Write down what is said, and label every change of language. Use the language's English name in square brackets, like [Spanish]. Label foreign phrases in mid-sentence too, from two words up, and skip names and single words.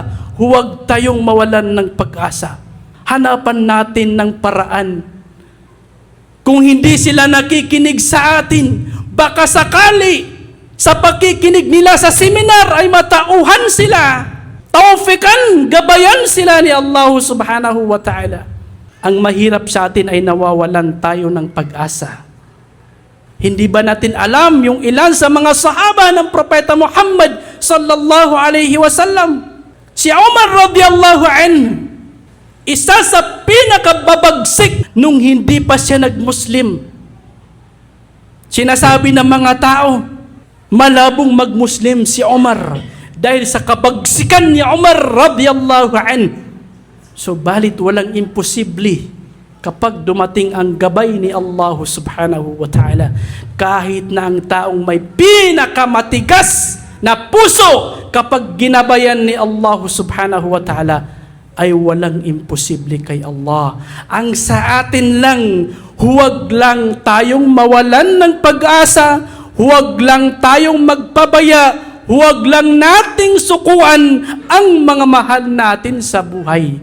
[Filipino] Huwag tayong mawalan ng pag-asa. Hanapan natin ng paraan. Kung hindi sila nakikinig sa atin, baka sakali sa pagkikinig nila sa seminar ay matauhan sila. Tawfikan, gabayan sila ni Allah [Arabic] سبحانه وتعالى. [Filipino] Ang mahirap sa atin ay nawawalan tayo ng pag-asa. Hindi ba natin alam yung ilan sa mga sahaba ng Propeta Muhammad [Arabic] صلى الله عليه وسلم? [Filipino] Si Umar [Arabic] رضي الله عنه, [Filipino] isa sa pinakababagsik nung hindi pa siya nag-Muslim. Sinasabi ng mga tao, malabong mag-Muslim si Umar dahil sa kabagsikan ni Umar [Arabic] رضي الله عنه. [Filipino] Subalit walang imposible kapag dumating ang gabay ni Allah [Arabic] سبحانه وتعالى. [Filipino] Kahit na ang taong may pinakamatigas na puso, kapag ginabayan ni Allah [Arabic] سبحانه وتعالى, [Filipino] ay walang imposible kay Allah. Ang sa atin lang, huwag lang tayong mawalan ng pag-asa, huwag lang tayong magpabaya, huwag lang nating sukuan ang mga mahal natin sa buhay.